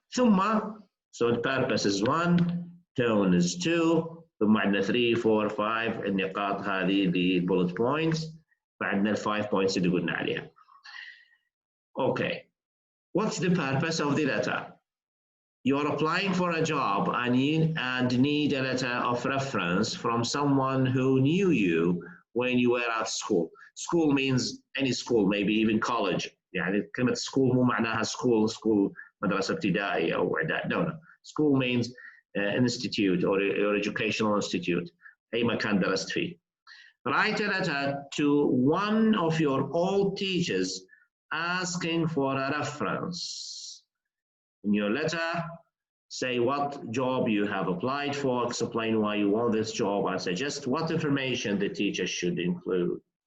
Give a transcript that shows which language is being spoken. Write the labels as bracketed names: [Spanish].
[Arabic] ثم [English] so the purpose is 1 tone is 2 [Arabic] ثم عندنا 3 4 5 النقاط هذه اللي [English] bullet points، [Arabic] بعدنا ال [English] 5 points [Arabic] اللي قلنا عليها. [English] Okay, what's the purpose of the letter? You're applying for a job and need a letter of reference from someone who knew you when you were at school. School means any school, maybe even college. [Arabic] يعني كلمة school مو معناها school مدرسة ابتدائية أو إعداد. [English] No. School means institute or educational institute. [Arabic] أي مكان درست فيه. [English] Write a letter to one of your old teachers asking for a reference. In your letter, say what job you have applied for, explain why you want this job, and suggest what information the teacher should include.